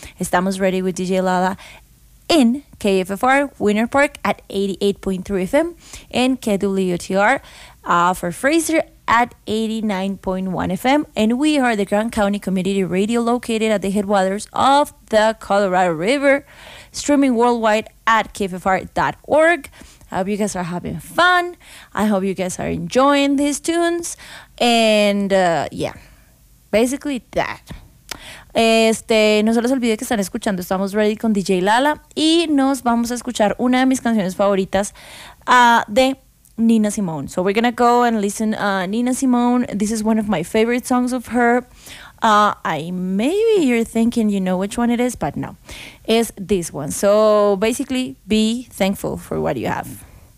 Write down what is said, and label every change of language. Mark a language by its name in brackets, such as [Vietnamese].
[English] Estamos ready with DJ Lala in KFFR Winter Park at 88.3 FM and KWTR for Fraser at 89.1 FM, and we are the Grand County Community Radio located at the headwaters of the Colorado River, streaming worldwide at kffr.org. I hope you guys are having fun. I hope you guys are enjoying these tunes. And yeah, basically that. [Spanish] No se les olvide que están escuchando Estamos Ready con DJ Lala y nos vamos a escuchar una de mis canciones favoritas de Nina Simone. [English] So we're gonna go and listen Nina Simone. This is one of my favorite songs of her. Maybe you're thinking you know which one it is, but no. It's this one. So basically, be thankful for what you have.